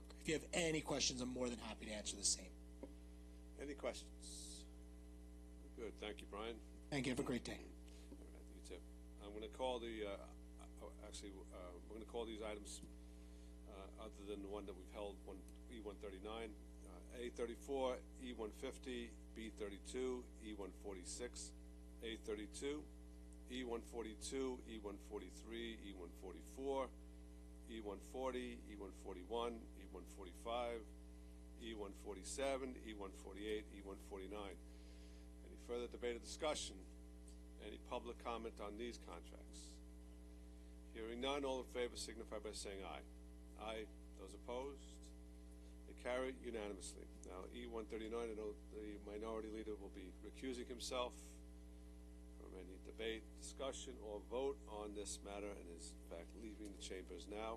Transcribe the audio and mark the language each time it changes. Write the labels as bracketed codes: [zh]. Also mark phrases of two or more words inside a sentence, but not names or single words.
[en] If you have any questions, I'm more than happy to answer the same. Any questions? Good. Thank you, Brian. Thank you. Have a great day. All right, you too. I'm going to call the, we're going to call these items other than the one that we've held, E-139, A-34, E-150, B-32, E-146, A-32, E-142, E-143, E-144, E-140, E-141, E-145, E-147, E-148, E-149. Any further debate or discussion? Any public comment on these contracts? Hearing none, all in favor signify by saying aye. Aye. Those opposed? They carry unanimously. Now, E-139, I know the minority leader will be recusing himself from any debate, discussion, or vote on this matter and is, in fact, leaving the chambers now.